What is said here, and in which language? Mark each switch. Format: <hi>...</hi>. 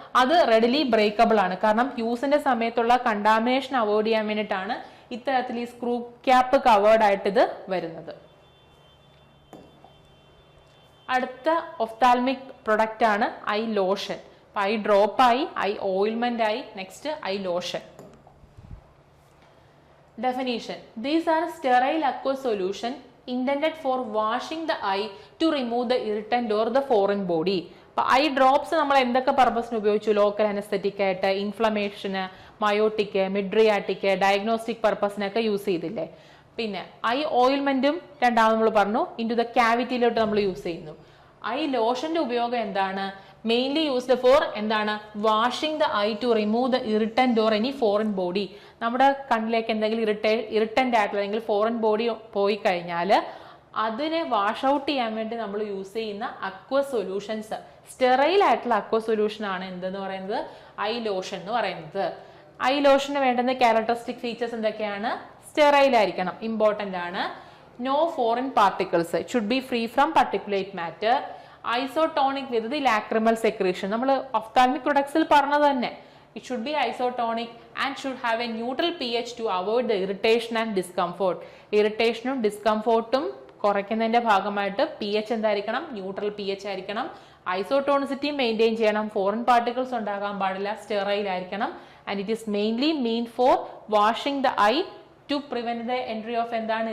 <ml>അത് readily breakable ആണ്. കാരണം യൂസിന്റെ സമയത്തുള്ള കണ്ടാമിനേഷൻ അവോയ്ഡ് ചെയ്യാൻ വേണ്ടിയിട്ടാണ് ഇത്തരത്തിൽ ഈ സ്ക്രൂ ക്യാപ്പ് കവേർഡ് ആയിട്ട് ഇത് വരുന്നത്. അടുത്ത ഒഫ്താൽമിക് പ്രൊഡക്റ്റ് ആണ് ഐ ലോഷൻ. ഐ ഡ്രോപ്പ് ആയി, ഐ ഓയിൽമെന്റ് ആയി, next I lotion.</ml> <en>Definition: These are sterile aqueous solution intended for washing the eye to remove the irritant or the foreign body.</en> <ml>അപ്പൊ eye drops നമ്മൾ എന്തൊക്കെ പർപ്പസിന് ഉപയോഗിച്ചു? Local anaesthetic ആയിട്ട്, ഇൻഫ്ലമേഷന്, meiotic, മിഡ്രിയാറ്റിക്, diagnostic പർപ്പസിനൊക്കെ use ചെയ്തില്ലേ. പിന്നെ ഐ ഓയിൽമെന്റും രണ്ടാമത് നമ്മൾ പറഞ്ഞു ഇൻടു ദ ക്യാവിറ്റിയിലോട്ട് നമ്മൾ യൂസ് ചെയ്യുന്നു. ഐ ലോഷന്റെ ഉപയോഗം എന്താണ്?</ml> <en>mainly used for</en> <ml>എന്താണ്?</ml> <en>Washing the eye to remove the irritant or any foreign body.</en> <ml>നമ്മുടെ കണ്ണിലേക്ക് എന്തെങ്കിലും ഇറിറ്റന്റ് ആയിട്ടുള്ള അല്ലെങ്കിൽ ഫോറിൻ ബോഡി പോയി കഴിഞ്ഞാൽ അതിനെ വാഷ് ഔട്ട് ചെയ്യാൻ വേണ്ടി നമ്മൾ യൂസ് ചെയ്യുന്ന അക്വസ് സൊല്യൂഷൻസ്, സ്റ്റെറൈൽ ആയിട്ടുള്ള അക്വസ് സൊല്യൂഷൻ ആണ് എന്തെന്ന് പറയുന്നത്? ഐ ലോഷൻ എന്ന് പറയുന്നത്. ഐ ലോഷന് വേണ്ടുന്ന ക്യാരക്ടറിസ്റ്റിക് ഫീച്ചേഴ്സ് എന്തൊക്കെയാണ്? സ്റ്റെറൈൽ ആയിരിക്കണം, ഇമ്പോർട്ടന്റ് ആണ്.</ml> <en>No foreign particles, it should be free from particulate matter. Isotonic with the lacrimal secretion,</en> <ml>നമ്മൾ ഒഫ്താൽമിക് പ്രൊഡക്ട്സിൽ പറഞ്ഞത് തന്നെ.</ml> <en>It should be isotonic and should have a neutral pH to avoid the irritation and discomfort.</en> <ml>ഇറിറ്റേഷനും ഡിസ്കംഫോർട്ടും കുറയ്ക്കുന്നതിന്റെ ഭാഗമായിട്ട് pH എന്തായിരിക്കണം? Neutral pH ആയിരിക്കണം. ഐസോട്ടോണിസിറ്റി maintain ചെയ്യണം. Foreign particles ഉണ്ടാകാൻ പാടില്ല. Sterile ആയിരിക്കണം.</ml> <en>and it is mainly mean for washing the eye to prevent the entry of</en> <ml>എന്താണ്?</ml>